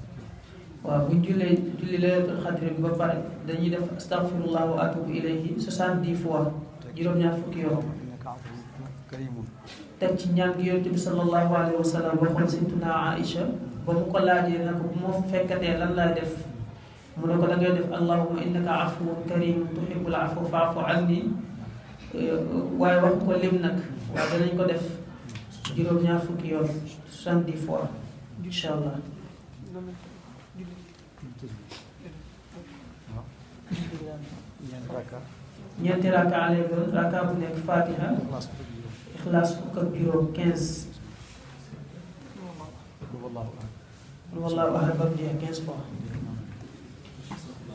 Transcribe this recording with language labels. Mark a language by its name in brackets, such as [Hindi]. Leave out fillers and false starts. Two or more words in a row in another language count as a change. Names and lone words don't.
[Wolof] waaw bu ñu julli laylatul xadri bi ba pare dañuy def [Arabic] أستغفر الله وأتوب إليه [Wolof] 70 fois juróom-ñaar fukki yoon teg ci ñaan gi yonent bi [Arabic] صلى الله عليه وسلم [Wolof] waxoon sayyidatuna Aïcha ba mu ko laajee na ko bu ma fekkatee lan laay def mu ne ko da ngay def [Arabic] اللهم إنك عفو كريم تحب العفو فاعف عني [Wolof] waaye wax ko lim nag waaye danañ ko def juróom-ñaar fukki yoon 70 fois [Arabic] إن شاء الله. [Wolof] ñeenti raka lay doon raka bu nekk fatiha ixlaas fukk ak juróom 15 [Arabic] والله أحد [Wolof] ba mu jeex 15 fois